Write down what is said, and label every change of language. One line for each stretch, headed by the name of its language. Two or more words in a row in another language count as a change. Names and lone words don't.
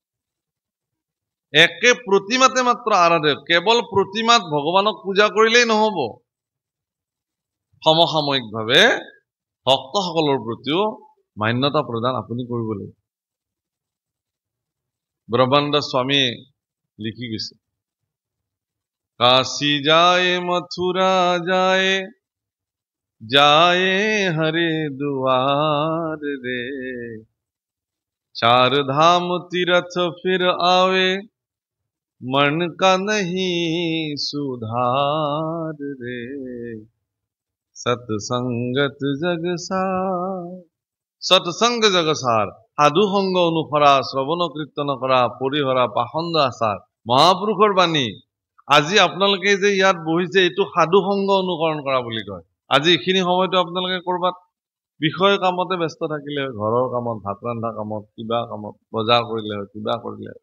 Assamese: একে প্ৰতিমাতে মাত্ৰ আৰাধে, কেৱল প্ৰতিমাত ভগৱানক পূজা কৰিলেই নহব, সমসাময়িকভাৱে ভক্তসকলৰ প্ৰতিও মান্যতা প্ৰদান আপুনি কৰিব লাগিব। ব্ৰহ্মানন্দ স্বামীয়ে লিখি গৈছে,
Hindi: काशी जाय मथुरा जाय, जाय हरि दुआर रे, चार धाम तीरथ फिर आवे, मन का नहीं सुधार रे, सत्संगत जगसार। सत्संग जगसार,
Assamese: সাধু সংগ অনুসৰা, শ্ৰৱণ কীৰ্তন কৰা, পৰিহৰা পাখণ্ড আচাৰ, মহাপুৰুষৰ বাণী। আজি আপোনালোকে যে ইয়াত বহিছে, এইটো সাধু সংগ অনুকৰণ কৰা বুলি কয়। আজি এইখিনি সময়তো আপোনালোকে কৰবাত বিষয় কামতে ব্যস্ত থাকিলে, ঘৰৰ কামত, ভাত ৰন্ধা কামত, কিবা কামত, বজাৰ কৰিলে হয়, কিবা কৰিলে হয়।